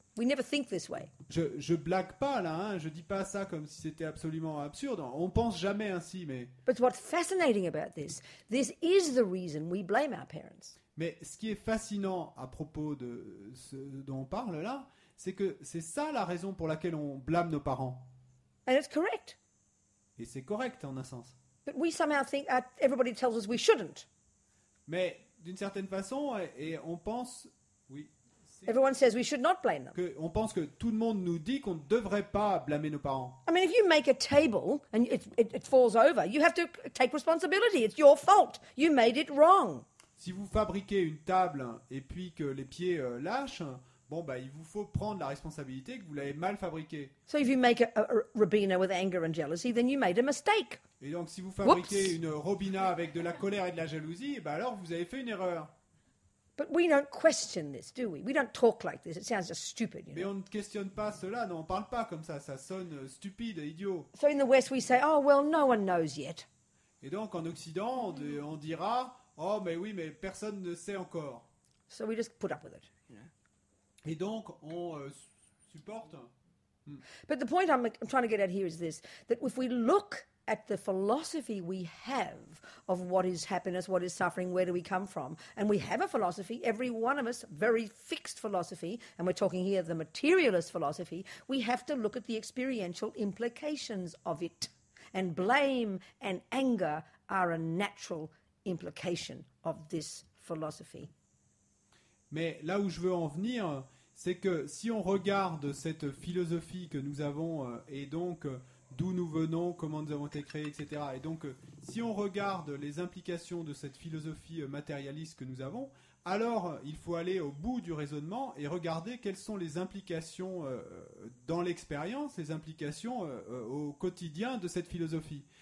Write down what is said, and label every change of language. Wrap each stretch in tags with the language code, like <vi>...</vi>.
<en>We never think this way.</en> <fr>Je blague pas là, hein. Je dis pas ça comme si c'était absolument absurde. On pense jamais ainsi, mais...</fr> <en>But what's fascinating about this is the reason we blame our parents.</en> <fr>Mais ce qui est fascinant à propos de ce dont on parle là, c'est que c'est ça la raison pour laquelle on blâme nos parents.</fr> <en>And it's correct.</en> <fr>Et c'est correct en un sens.</fr> <en>But we somehow think everybody tells us we shouldn't.</en> <fr>Mais d'une certaine façon, et on pense... Oui.</fr> <en>Everyone says we should not blame them.</en> <fr>On pense que tout le monde nous dit qu'on ne devrait pas blâmer nos parents.</fr> <en>I mean, if you make a table and it falls over, you have to take responsibility. It's your fault. You made it wrong.</en> <fr>Si vous fabriquez une table et puis que les pieds lâchent, il vous faut prendre la responsabilité que vous l'avez mal fabriquée.</fr> <en>So if you make a Robina with anger and jealousy, then you made a mistake.</en> <fr>Et donc si vous fabriquez une Robina avec de la colère et de la jalousie, alors vous avez fait une erreur.</fr> <en>But we don't question this, do we? We don't talk like this. It sounds just stupid, you know.</en> <fr>Mais on ne questionne pas cela, non, on ne parle pas comme ça sonne stupide, idiot.</fr> <en>So in the West we say, oh, well, no one knows yet.</en> <fr>Et donc en Occident, on dira, oh, mais oui, mais personne ne sait encore.</fr> <en>So we just put up with it, you know.</en> <fr>Et donc on supporte.</fr> <en>But the point I'm trying to get at here is this, that if we look at the philosophy we have of what is happiness, what is suffering, where do we come from, and we have a philosophy, every one of us, very fixed philosophy, and we're talking here the materialist philosophy, we have to look at the experiential implications of it. And blame and anger are a natural implication of this philosophy.</en> <fr>Mais là où je veux en venir, c'est que si on regarde cette philosophie que nous avons, et donc d'où nous venons, comment nous avons été créés, etc. Et donc, si on regarde les implications de cette philosophie matérialiste que nous avons, alors il faut aller au bout du raisonnement et regarder quelles sont les implications dans l'expérience, les implications au quotidien de cette philosophie.</fr>